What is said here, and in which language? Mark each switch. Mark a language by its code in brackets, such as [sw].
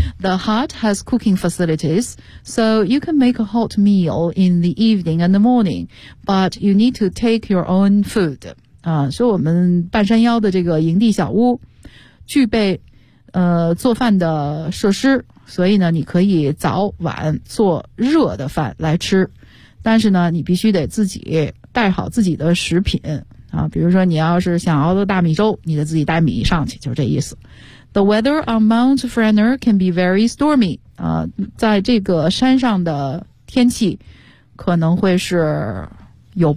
[en] The hut has cooking facilities, so you can make a hot meal in the evening and the morning, but you need to take your own food. [zh] 所以我们半山腰的这个营地小屋具备做饭的设施，所以呢你可以早晚做热的饭来吃，但是呢你必须得自己带好自己的食品啊，比如说你要是想熬的大米粥，你得自己带米上去，就是这意思。 [en] The weather on Mount Frenna can be very stormy. [zh] 在这个山上的天气可能会是有暴。